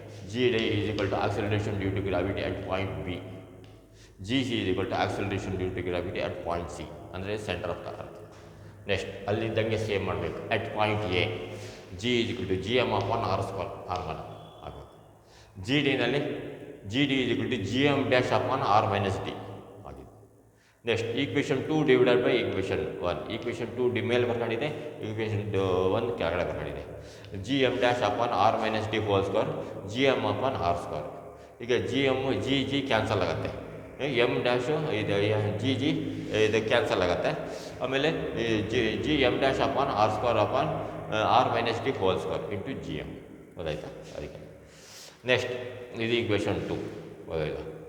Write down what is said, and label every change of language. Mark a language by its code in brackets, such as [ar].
[en] G is equal to acceleration due to gravity at point B. Gc is equal to acceleration due to gravity at point C, [kn] ಅಂದರೆ [en] Centre of the earth. Next [kn] ಅಲ್ಲಿದ್ದಂಗೆ same ಮಾಡಬೇಕು. [en] at point A G is equal to gm upon r square r1 [kn] ಆಗಬೇಕು. [en] GD ನಲ್ಲಿ GD is equal to gm dash upon r minus d [kn] ಆಗಿದೆ. [en] Next equation 2 divided by equation 1. [kn] Equation 2 ಮೇಲೆ ಬರ್ಕೊಂಡಿದೆ, equation 1 ಕೆಳಗಡೆ ಬರ್ಕೊಂಡಿದೆ. [en] gm dash upon r minus d whole square gm upon r square. [kn] ಈಗ g cancel ಆಗುತ್ತೆ, M dash ಇದು G ಇದು cancel ಆಗುತ್ತೆ. [en] ಆಮೇಲೆ G M dash upon R square upon R minus D whole square into G M. [kn] ಗೊತ್ತಾಯ್ತಾ? ಅದಕ್ಕೆ next ಇದು equation 2. ಗೊತ್ತಾಯ್ತಾ?